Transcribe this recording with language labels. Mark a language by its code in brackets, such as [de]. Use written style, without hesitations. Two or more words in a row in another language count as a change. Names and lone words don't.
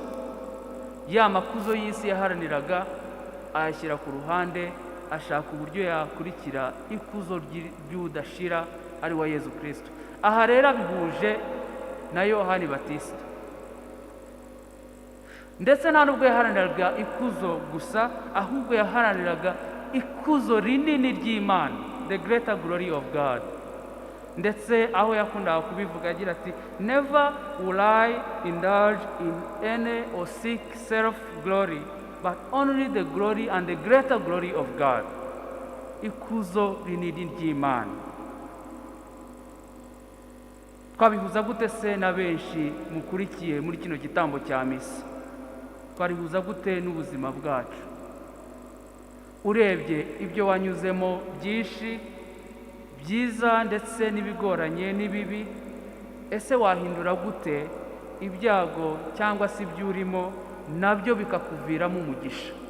[rw] Ya makuzo y'isi yaharaniraga ayashyira ku ruhande, ashaka uburyo yakurikira ikuzo ry'udashira, ari wa Yezu Kristu. Aha rero abihuje na Yohani Batista. Ndetse nta nubwo yaharaniraga ikuzo gusa, ahubwo yaharaniraga ikuzo rinini ry'Imana, [en] the greater glory of God. [rw] Ndetse aho yakundaga kubivuga agira ati, [en] never will I indulge in any or seek self-glory, but only the glory and the greater glory of God. [rw] Ikuzo rinini ry'Imana. Twabihuza gute se na benshi mukurikiye muri kino gitambo cya misa? Twarihuza gute n'ubuzima bwacu? Urebye ibyo wanyuzemo byinshi, byiza ndetse n'ibigoranye n'ibibi, ese wahindura gute ibyago cyangwa se ibyo urimo nabyo bikakuviramo umugisha?